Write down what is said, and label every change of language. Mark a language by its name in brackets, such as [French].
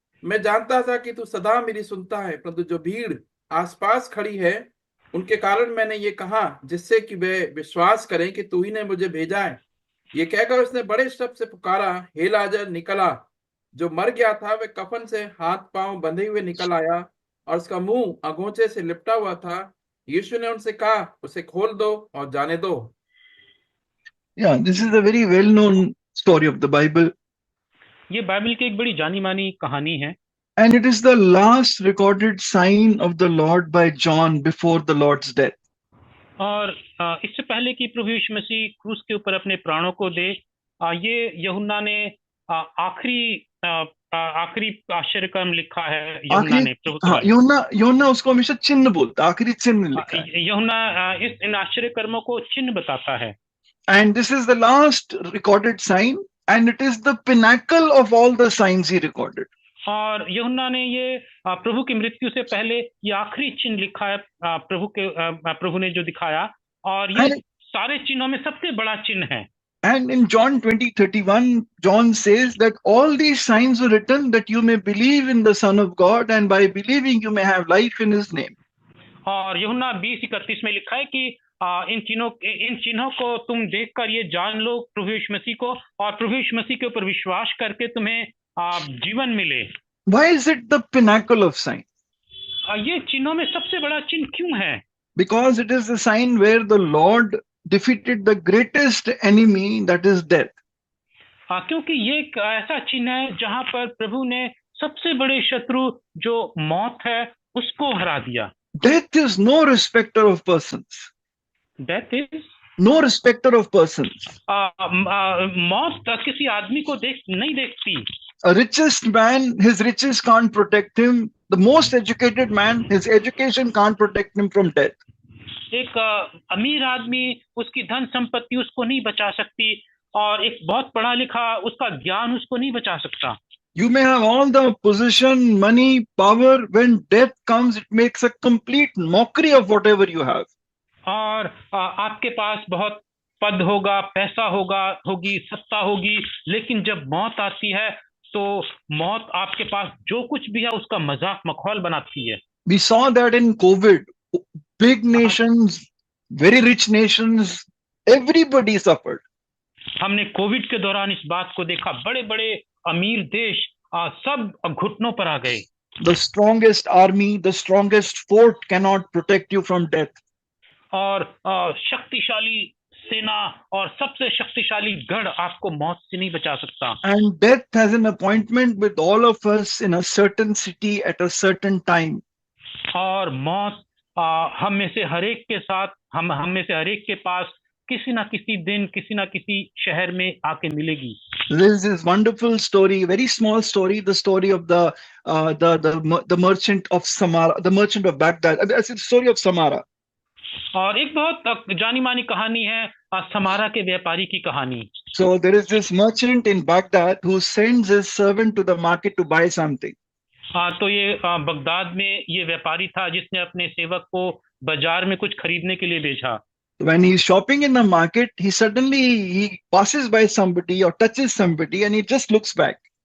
[Hindi] मैं जानता था कि तू सदा मेरी सुनता है, परंतु जो भीड़ आसपास खड़ी है उनके कारण मैंने ये कहा, जिससे कि वे विश्वास करें कि तू ही ने मुझे भेजा है। ये कहकर उसने बड़े शब्द से पुकारा, हे लाजर निकल आ। जो मर गया था वह कफन से हाथ पांव बंधे हुए निकल आया और उसका मुंह अगोचे से लिपटा हुआ था। यीशु ने उनसे कहा, उसे खोल दो और जाने दो। [English] Yeah, this is a very well-known story of the Bible, [Hindi] ये बाइबल की एक बड़ी जानी मानी कहानी है [English] and it is the last recorded sign of the Lord by John before the Lord's death. [Hindi] और इससे पहले कि प्रभु यीशु मसीह क्रूस के ऊपर अपने प्राणों को दे, ये यूहन्ना ने आखिरी आश्चर्य कर्म लिखा है। यूहन्ना आखिरी, ने प्रभु के हाँ, बारे यूहन्ना उसको हमेशा चिन्ह बोलता है, आखिरी चिन्ह लिखा है। में। यूहन्ना इन आश्चर्य कर्मों को चिन्ह बताता है। [English] And this is the last recorded sign, and it is the pinnacle of all the signs he recorded. [Hindi] और यूहन्ना ने ये प्रभु की मृत्यु से पहले ये आखिरी चिन्ह लिखा है, प्रभु ने जो दिखाया, और ये [English] And, [Hindi] सारे चिन्हों में सबसे बड़ा चिन्ह है। [English] and in John 20:31, John says that all these signs were written that you may believe in the Son of God, and by believing you may have life in his name. [Hindi] और यूहन्ना 20:31 में लिखा है कि इन चिन्हों को तुम देखकर ये जान लो प्रभु यीशु मसीह को, और प्रभु यीशु मसीह के ऊपर विश्वास करके तुम्हें जीवन मिले। [English] Why is it the pinnacle of sign? [Hindi] ये चिन्हों में सबसे बड़ा चिन्ह क्यों है? [English] Because it is the sign where the Lord defeated the greatest enemy, that is death. [Hindi] क्योंकि ये एक ऐसा चिन्ह है जहां पर प्रभु ने सबसे बड़े शत्रु जो मौत है उसको हरा दिया। [English] Death is no respecter of persons. Death is No respecter of persons. [Hindi] मौत किसी आदमी को नहीं देखती। [English] A richest man, his riches can't protect him. The most educated man, his education can't protect him from death. [Hindi] एक अमीर आदमी, उसकी धन संपत्ति उसको नहीं बचा सकती, और एक बहुत पढ़ा लिखा उसका ज्ञान उसको नहीं बचा सकता। [English] You may have all the position, money, power. When death comes, it makes a complete mockery of whatever you have. [Hindi] और आपके पास बहुत पद होगा, पैसा होगी, सत्ता होगी, लेकिन जब मौत आती है तो मौत आपके पास जो कुछ भी है उसका मजाक मखौल बनाती है। [English] We saw that in COVID. Big nations, very rich nations, everybody suffered. [Hindi] हमने कोविड के दौरान इस बात को देखा, बड़े बड़े अमीर देश सब घुटनों पर आ गए। [English] The strongest army, the strongest fort cannot protect you from death. [Hindi] और शक्तिशाली सेना और सबसे शक्तिशाली गढ़ आपको मौत से नहीं बचा सकता। [English] And death has an appointment with all of us in a certain city at a certain time. [Hindi] और मौत हम में से हरेक के साथ, हम में से हरेक के पास किसी ना किसी दिन, किसी ना किसी शहर में आके मिलेगी। [English] There is this wonderful story, very small story, the story of the merchant of Samara, the merchant of Baghdad. It's the story of Samara. [Hindi] और एक बहुत जानी मानी कहानी है समारा के व्यापारी की कहानी। [English] So there is this merchant in Baghdad who sends his servant to the market to buy something. [Hindi] तो ये बगदाद में ये व्यापारी था जिसने अपने सेवक को बाजार में कुछ खरीदने के लिए भेजा। [English] When he's shopping in the market, he passes by somebody or touches somebody and he just looks back.